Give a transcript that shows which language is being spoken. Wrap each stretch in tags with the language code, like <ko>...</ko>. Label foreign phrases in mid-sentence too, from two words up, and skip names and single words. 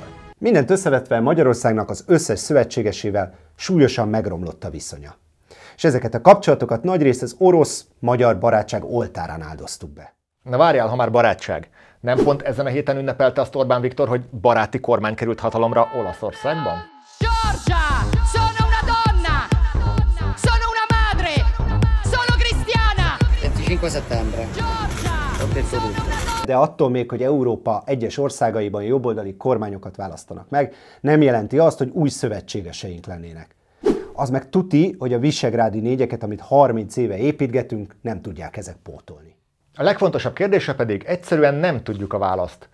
<hu>Mindent összevetve Magyarországnak az összes szövetségesével súlyosan megromlott a viszonya. És ezeket a kapcsolatokat nagyrészt az orosz-magyar barátság oltárán áldoztuk be. Na várjál, ha már barátság. Nem pont ezen a héten ünnepelte azt Orbán Viktor, hogy baráti kormány került hatalomra Olaszországban?</hu> <it>Giorgia, sono una donna, sono una madre, sono cristiana. 25 settembre.</it> <hu>De attól még, hogy Európa egyes országaiban jobboldali kormányokat választanak meg, nem jelenti azt, hogy új szövetségeseink lennének. Az meg tuti, hogy a visegrádi négyeket, amit 30 éve építgetünk, nem tudják ezek pótolni. A legfontosabb kérdésre pedig egyszerűen nem tudjuk a választ.</hu>